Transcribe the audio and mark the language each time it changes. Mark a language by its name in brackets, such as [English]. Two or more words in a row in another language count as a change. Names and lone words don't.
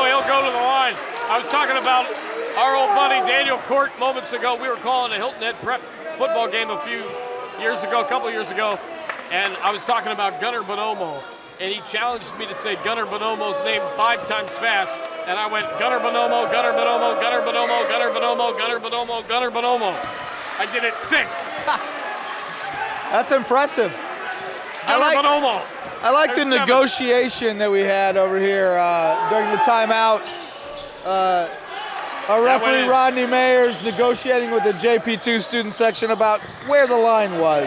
[English] He'll go to the line. I was talking about our old buddy Daniel Court moments ago. We were calling a Hilton Head Prep football game a couple years ago, and I was talking about Gunnar Bonomo, and he challenged me to say Gunnar Bonomo's name 5 times fast, and I went Gunnar Bonomo, Gunnar Bonomo, Gunnar Bonomo, Gunnar Bonomo, Gunnar Bonomo, Gunnar Bonomo. I did it 6. That's impressive. Gunnar Bonomo. I like the 7. negotiation that we had over here during the timeout. Our referee Rodney Mayers negotiating with the JP2 student section about where the line was.